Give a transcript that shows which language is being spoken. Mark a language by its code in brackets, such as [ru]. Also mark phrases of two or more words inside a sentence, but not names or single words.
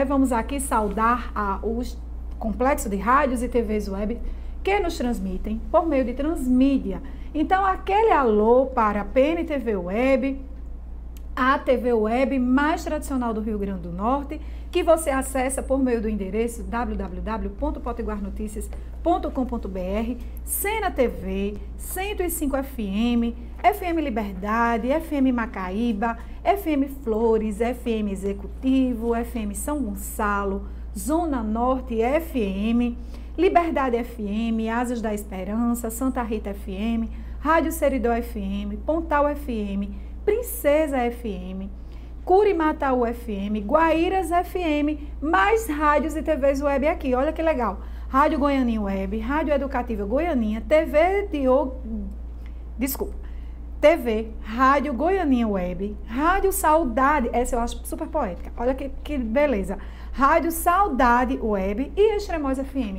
[pt] Vamos aqui saudar o complexo de rádios e TVs web que nos transmitem por meio de transmídia. Então, aquele alô para a PNTV Web, a TV web mais tradicional do Rio Grande do Norte, que você acessa por meio do endereço www.potiguarnoticias.com.br, Sena TV, 105 FM, FM Liberdade, FM Macaíba, FM Flores, FM Executivo, FM São Gonçalo, Zona Norte FM, Liberdade FM, Asas da Esperança, Santa Rita FM, Rádio Seridó FM, Pontal FM, Princesa FM, Curimataú FM, Guaíras FM, mais rádios e TVs web aqui. Olha que legal. Rádio Goianinha Web, Rádio Educativa Goianinha, TV, Rádio Goianinha Web, Rádio Saudade, essa eu acho super poética. Olha que beleza. Rádio Saudade Web e Extremoz FM.